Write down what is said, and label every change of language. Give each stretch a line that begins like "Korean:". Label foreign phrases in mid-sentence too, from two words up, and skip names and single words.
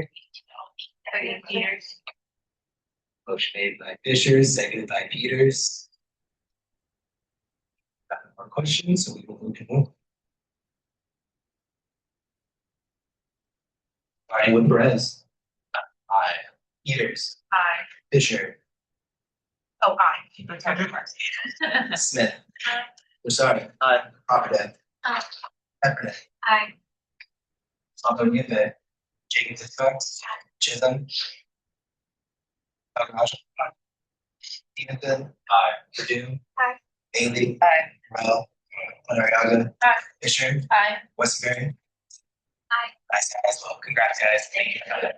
English: Peters. Motion made by Fisher, seconded by Peters. Got no more questions, so we will move to move. Starting with Perez. Aye. Peters. Aye. Fisher. Oh, aye. Smith. Lasardi. Aye. Crawford. Aye. Heffernan. Aye. Salvo Nieto. Jacobs Hiscox. Chisholm. Takahashi. Aye. Stevenson. Aye. Purdue. Aye. Bailey. Aye. Morel. Madariaga. Aye. Fisher. Aye. Westbury. Aye. Nice guys. Well, congrats, guys. Thank you.